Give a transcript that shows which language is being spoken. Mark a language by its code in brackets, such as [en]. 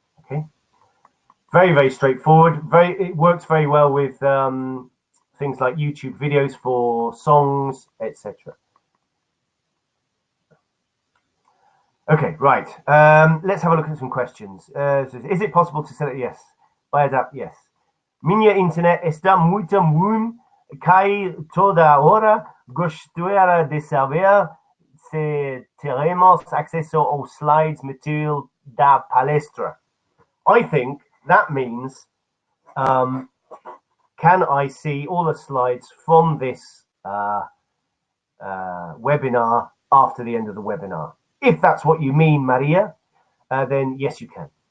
[en] Okay, very, very straightforward. It works very well with things like YouTube videos for songs, etc. Okay, right. Let's have a look at some questions. Is it possible to select? Yes. BIODATA, yes. [pt] Minha internet está muito ruim, cai toda hora. Gostaria de saber se teremos acesso aos slides material da palestra. [en] I think that means, can I see all the slides from this webinar after the end of the webinar? If that's what you mean, Maria, then yes, you can.